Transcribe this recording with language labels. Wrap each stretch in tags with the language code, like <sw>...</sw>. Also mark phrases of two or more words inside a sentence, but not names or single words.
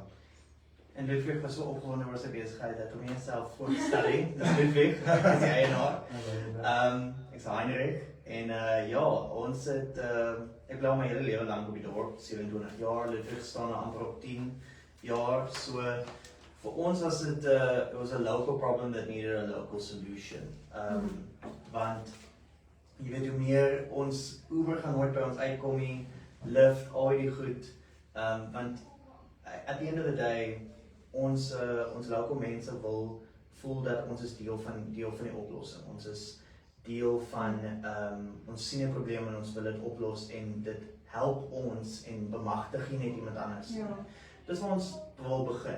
<af>En Ludwig was so opgewonde oor sy besigheid dat hom nie self voor te stel nie. Dis Ludwig, is die eienaar. Ek is Heinrich en ja, ons het ek bly my hele lewe lank op die dorp, 27 jaar, Ludwig staan amper op 10 jaar, so vir ons was</af> <en>it was a local problem that needed a local solution.</en> <af>Want jy weet hoe meer ons Uber gaan nooit by ons uitkom nie, Lyft, al die goed, want</af> <en>at the end of the day</en> <af>ons local mense wil voel dat ons is deel van die oplossing. Ons is deel van ons sien 'n probleem en ons wil dit oplos en dit help ons en bemagtig nie net iemand anders nie. Dis waar ons wil begin.</af>